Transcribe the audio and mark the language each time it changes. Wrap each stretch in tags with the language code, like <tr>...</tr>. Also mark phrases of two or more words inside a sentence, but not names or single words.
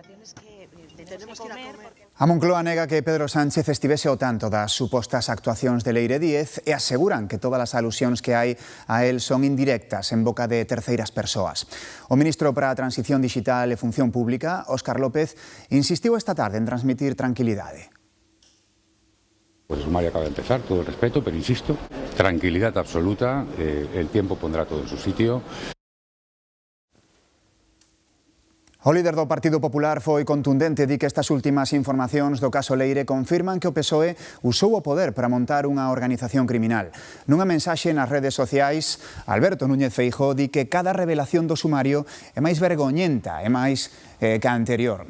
<gl>A Moncloa nega que Pedro Sánchez estivese ao tanto das supostas actuacións de Leire Díez e aseguran que todas as alusións que hai a él son indirectas en boca de terceiras persoas. O ministro para a Transición Digital e Función Pública, Óscar López, insistiu esta tarde en transmitir tranquilidade.</gl> <es>Pues el sumario acaba de empezar, todo el respeto, pero insisto, tranquilidad absoluta, el tiempo pondrá todo en su sitio.</es> <gl>O líder do Partido Popular foi contundente, di que estas últimas informacións do caso Leire confirman que o PSOE usou o poder para montar unha organización criminal. Nunha mensaxe nas redes sociais, Alberto Núñez Feijóo di que cada revelación do sumario é máis vergoñenta e máis que a anterior.</gl>